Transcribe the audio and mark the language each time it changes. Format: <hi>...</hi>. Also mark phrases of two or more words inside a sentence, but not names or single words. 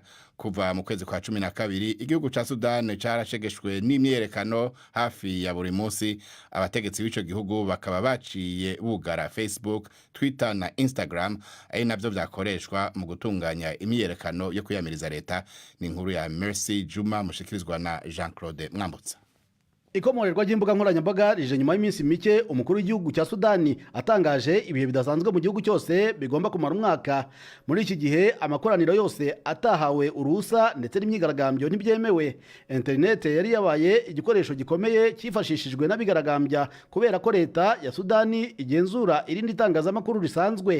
<rn>Kuva mu kwezi kwa 12 igihugu ca Sudan carashegeshwe n'imyerekano hafi ya buri munsi. Abategetsi b'ico gihugu bakaba baciye bugara Facebook, Twitter na Instagram ari navyo vyakoreshwa mu gutunganya imyerekano yo kuyamiriza leta. Ni inkuru ya Mercy Juma mushikirizwa na Jean-Claude Mwambutsa.</rn> <rw>Ikomorerwa ry'imbuga nkoranyambaga rije nyuma y'iminsi mike umukuru w'igihugu cya Sudani atangaje ibihe bidasanzwe mu gihugu cyose bigomba kumara umwaka. Muri iki gihe amakoraniro yose atahawe uruhusa ndetse n'imyigaragambyo ntibyemewe. Internet yari yabaye igikoresho gikomeye cyifashishijwe n'abigaragambya kubera ko leta ya Sudani igenzura irindi tangazamakuru risanzwe.</rw>